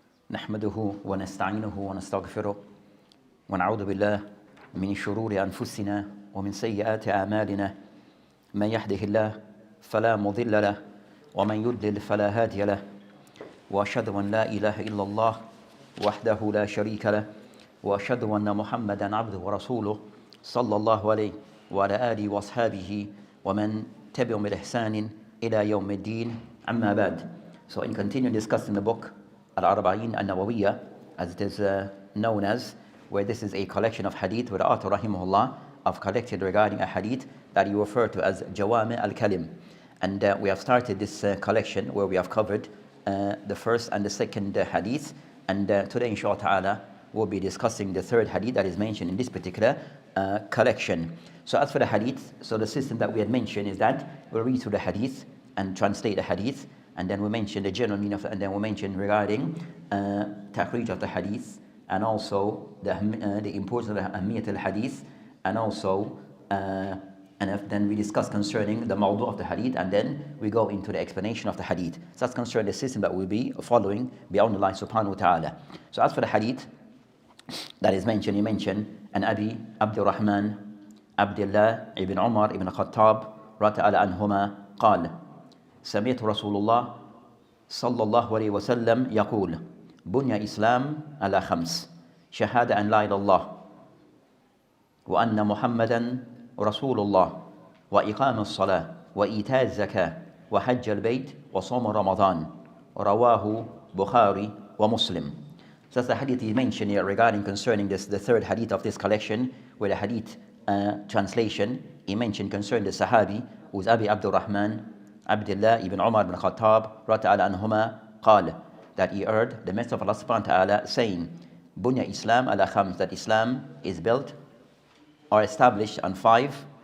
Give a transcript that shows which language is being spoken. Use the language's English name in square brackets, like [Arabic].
[Arabic] نحمده ونستعينه ونستغفره ونعوذ بالله من شرور أنفسنا ومن سيئات أعمالنا من يهده الله فلا مضل له ومن يضلل فلا هادي له وأشهد أن لا إله إلا الله وحده لا شريك له وأشهد أن محمدا عبده ورسوله صلى الله عليه وعلى آله وأصحابه ومن تبعهم بإحسان إلى يوم الدين أما بعد. [English] So in continuing discussing the book Al-Arba'in An-Nawawi, as it is known as, where this is a collection of hadith where the author rahimahullah have collected regarding a hadith that he referred to as Jawami al-Kalim. And we have started this collection where we have covered the first and the second hadith, and today inshallah ta'ala we'll be discussing the third hadith that is mentioned in this particular collection. So as for the hadith, so the system that we had mentioned is that we'll read through the hadith and translate the hadith, and then we mention the general meaning of it, and then we mention regarding takhrij of the hadith, and also the importance of the ahmiyat al-hadith, and also then we discuss concerning the mawdu of the hadith, and then we go into the explanation of the hadith. So that's concerning the system that we'll be following beyond Allah subhanahu wa ta'ala. So as for the hadith that is mentioned, he mentioned an Abi Abdurrahman Abdullah ibn Omar ibn Khattab radiyallahu anhuma [Arabic] قال سمعت رسول الله صلى الله عليه وسلم يقول بني إسلام على 5 شهادة أن لا إله إلا الله وأن محمدا رسول الله وإقام الصلاة وإيتاء الزكاة وحج البيت وصوم رمضان رواه بخاري ومسلم. [English] So that's the hadith he mentioned here regarding concerning this, the third hadith of this collection, where the hadith translation he mentioned concerning the Sahabi who is Abi Abdurrahman Abdullah ibn Umar ibn Khattab radiyallahu anhuma قال, that he heard the Messenger of Allah subhanahu wa ta'ala saying, Bunya Islam ala khams, that Islam is built or established on 5.